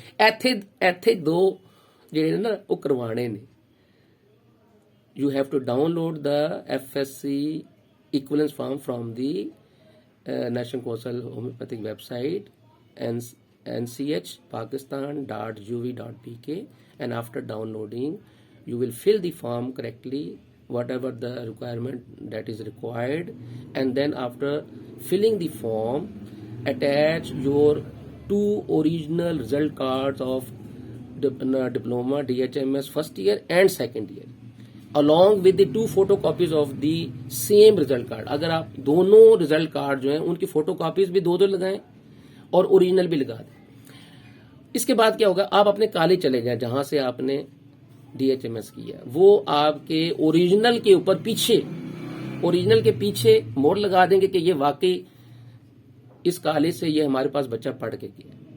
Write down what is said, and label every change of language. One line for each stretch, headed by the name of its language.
Punjabi: ایتھے 2 جڑے نا وہ کروانے نے.
English: You have to download the F S C equivalence form from the national council homeopathic website nchpakistan.gov.pk, and after downloading you will fill the form correctly, whatever the requirement that is required, and then after filling the form attach your 2 original result cards of diploma DHMS first year and second year along with the 2 photocopies of the same result card.
Urdu: اگر آپ دونوں result card جو ہیں ان کی photo copies بھی 2 لگائیں اور original بھی لگا دیں. اس کے بعد کیا ہوگا, آپ اپنے کالج چلے جائیں جہاں سے آپ نے ڈی ایچ ایم ایس کیا, وہ آپ کے اوریجنل کے اوپر اوریجنل کے پیچھے موڑ لگا دیں گے کہ یہ واقعی اس کالج سے یہ ہمارے پاس بچہ پڑھ کے کیا.